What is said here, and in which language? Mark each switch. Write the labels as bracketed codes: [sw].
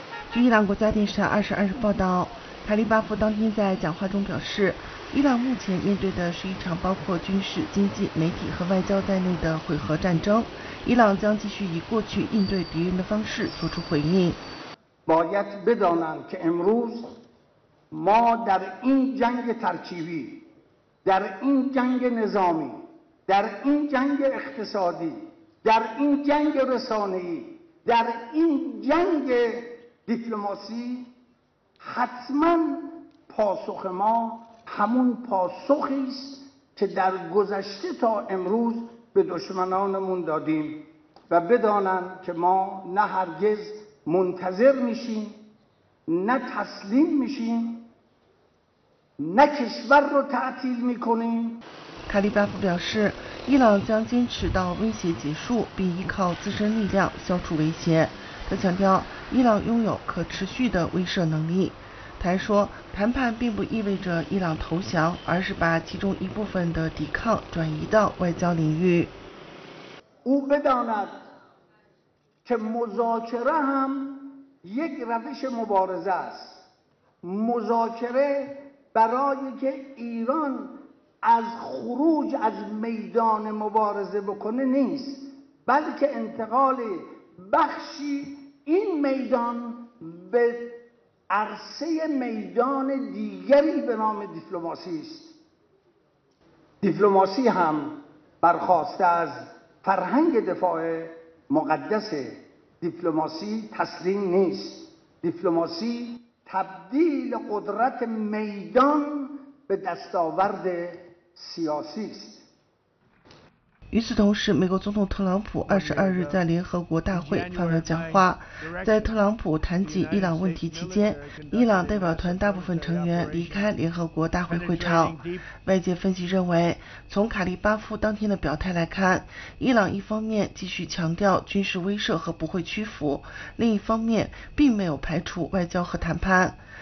[zh] 据伊朗国家电视台22日报道，卡利巴夫当天在讲话中表示，伊朗目前面对的是一场包括军事、经济、媒体和外交在内的混合战争，伊朗将继续以过去应对敌人的方式做出回应。 [fa] باید بدانند که امروز ما در این جنگ ترکیبی، در این جنگ نظامی، در این جنگ اقتصادی در این جنگ رسانه‌ای در این جنگ دیپلماسی حتما پاسخ ما همون پاسخی است که در گذشته تا امروز به دشمنانمون دادیم و بدانند که ما نه هرگز منتظر میشیم نه تسلیم میشیم نه کشور رو تعطیل میکنیم. [zh] 卡利巴夫表示，伊朗将坚持到威胁结束，并依靠自身力量消除威胁。他强调，伊朗拥有可持续的威慑能力。他还说，谈判并不意味着伊朗投降，而是把其中一部分的抵抗转移到外交领域。 [fa] او بداند که مذاکره هم یک روش مبارزه است. مذاکره برای که ایران از خروج از میدان مبارزه بکنه نیست، بلکه انتقال بخشی این میدان به عرصه میدان دیگری به نام دیپلماسی است. دیپلماسی هم برخواسته از فرهنگ دفاع مقدس، دیپلماسی تسلیم نیست، دیپلماسی تبدیل قدرت میدان به دستاورد سیاسی است. [zh] 与此同时，美国总统特朗普22日在联合国大会发表讲话。在特朗普谈及伊朗问题期间，伊朗代表团大部分成员离开联合国大会会场。外界分析认为，从卡利巴夫当天的表态来看，伊朗一方面继续强调军事威慑和不会屈服，另一方面并没有排除外交和谈判。